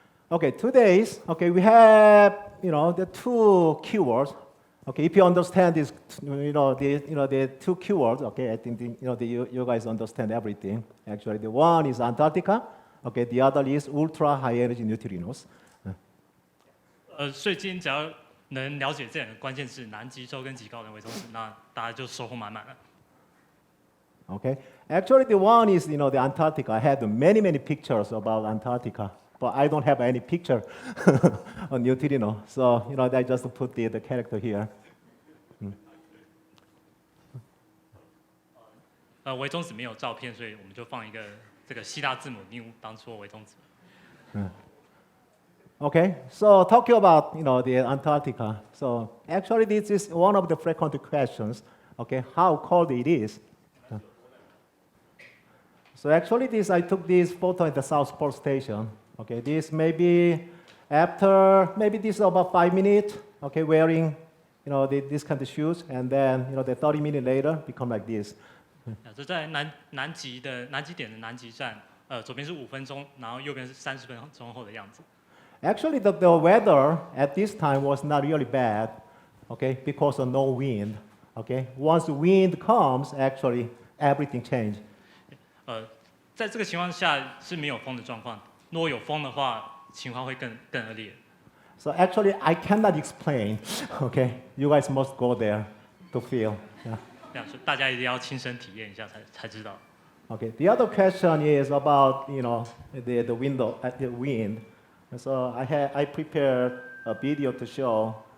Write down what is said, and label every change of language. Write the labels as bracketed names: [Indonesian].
[English] Okay, today's, we have, the two keywords. Okay, if you understand this, the two keywords, okay, I think, you guys understand everything. Actually, the one is Antarctica, okay, the other is ultra high energy neutrinos. [Chinese] 所以今天只要能了解这两个关键字，南极洲跟极高能微中子，那大家就收获滿滿了。 [English] Okay, actually, the one is, the Antarctica. I had many pictures about Antarctica. But I don't have any picture on neutrino, so I just put the character here. [Chinese] 微中子没有照片，所以我们就放一个这个希腊字母 nu 当做微中子。 [English] Okay, so talking about the Antarctica. So actually, this is one of the frequent questions. Okay, how cold it is. So actually, I took this photo at the South Pole Station. Okay, this maybe this is about 5 minutes, okay, wearing, this kind of shoes, and then, the 30 minutes later become like this. [Chinese] 这在南极点的南极站，左边是5分钟，然后右边是30分钟后的样子。 [English] Actually, the weather at this time was not really bad, okay, because of no wind, okay. Once the wind comes, actually everything changed. [Chinese] 在这个情况下是没有风的状况。如果有风的话，情况会更恶劣。 [English] So actually, I cannot explain. Okay, you guys must go there to feel. Yeah. [Chinese] 这样说，大家一定要亲身体验一下才知道。 [English] Okay. The other question is about the wind. So I prepared a video to show.